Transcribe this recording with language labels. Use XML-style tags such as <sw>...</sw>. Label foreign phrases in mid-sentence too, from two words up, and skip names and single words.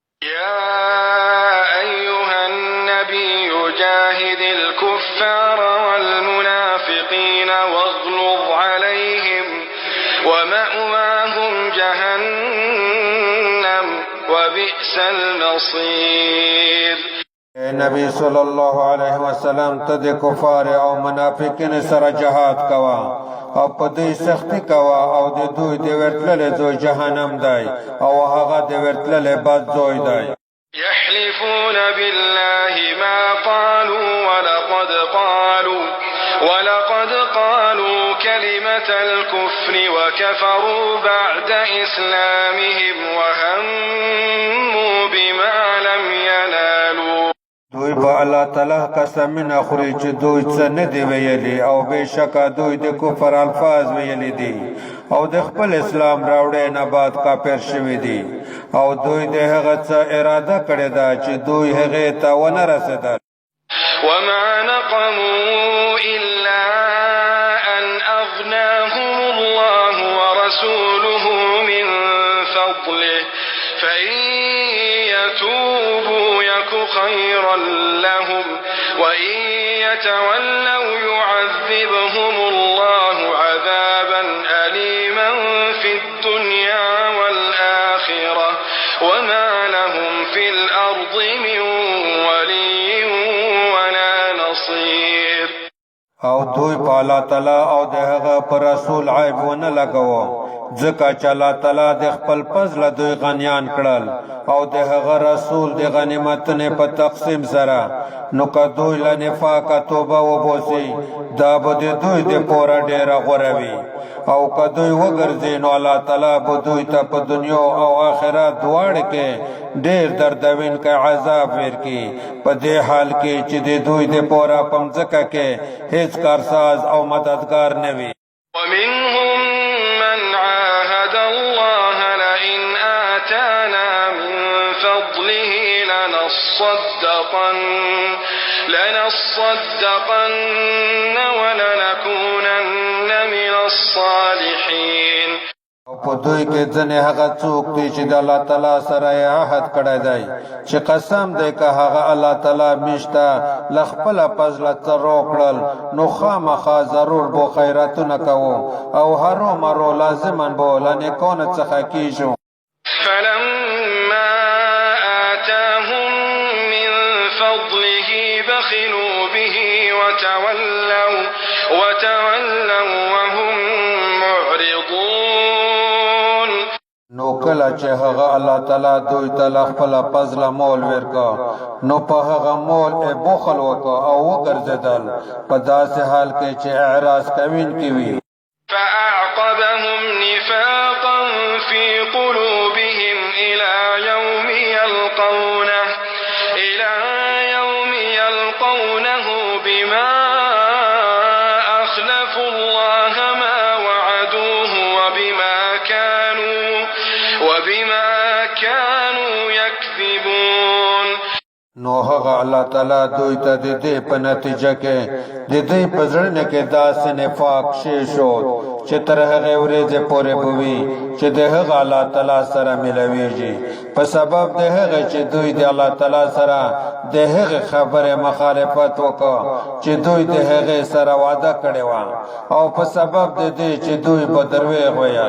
<ar>يا أيها النبي جاهد الكفار والمنافقين واغلظ عليهم ومأواهم جهنم وبئس المصير.</ar> <ps>نبی</ps> <ar>صلی اللہ علیہ وسلم</ar> <ps>تد کفار او منافقین سر جهاد کوا او پدی سختی کوا او د دوی د ورتلل زو جهنم دای او هغه د ورتلل بد زوی دای.</ps> <ar>يحلفون بالله ما قالوا ولقد قالوا كلمة الكفر وكفروا بعد إسلامهم وهموا بما لم ينالوا.</ar> <ps>دوی با اللہ تعالی قسم نخوری چې دوی څه نه دی ویلي او بېشکه دوی د کفر الفاظ ویلي دي او د خپل اسلام راوړې نه بعد کافر شوي دي او دوی د هغه څه اراده کړې ده چې دوی هغې ته ونه رسېدل.</ps> <ar>وما نقموا إلا أن أغناهم الله ورسوله من فضله فإن يتوبوا يك خيرا لهم وإن يتولوا يعذبهم الله عذابا أليما في الدنيا والآخرة وما لهم في الأرض من ولي ولا نصير.</ar> <ps>او دوی په الله تعالی او د هغه پر رسول عیب ونه لګاوه ځکه چې الله تعالی د خپل فضل دوی غنیان کړل او د هغه رسول د غنیمتونو په تقسیم سره نو که دوی له نفاقه توبه وباسي دا به د دوی د پوره ډېره غوره وي او که دوی وګرځي نو الله تعالی به دوی ته په دنیا او آخرت دواړو کې ډېر دردونکی عذاب ورکړي په دې حال کې چې د دوی د پوره په مځکه کې هیڅ کارساز او مددگار نه وي.</ps> <ar>ومنهم من عاهد الله لئن آتانا من فضله لنصدقن ولنكونن من الصالحين.</ar> <ps>په دوی کې ځنې هغه څوک دي چې د الله تعالی سره یې عهد کړی دی چې قسم دی که هغه الله تعالی میشته له خپله فضله څه روکړل نو خامخا ضرور به خیراتونه کوو او هرومرو لازما به له نیکانو څخه کیږو.</ps> <ar>فلما آتاهم من فضله بخلوا به وتولوا وهم معرضون.</ar> <ps>نو کله چې هغه الله تعالی دوی ته له خپله فضله مول ورکړه نو په هغه مول یې بخل وکړه او وګرځېدل په داسې حال کې چې اعراض کوونکي وي.</ps> <ar>فأعقبهم نفاقا في قلوبهم إلى يوم يلقونه بما أخلفوا الله ما وعدوه وبما كانوا يكذبون.</ar> <ps>نو هغه الله تعالی دوی ته د دې په نتیجه کې د دوی په زړه کې داسې نفاق شی شو چې تر هغې ورځې پورې به وي چې د هغه الله تعالی سره ملویږي په سبب د هغې چې دوی د الله تعالی سره د هغې خبرې مخالفت وکړه چې دوی د هغې سره وعده کړې وه او په سبب د دې چې دوی به دروغ ویل.</ps>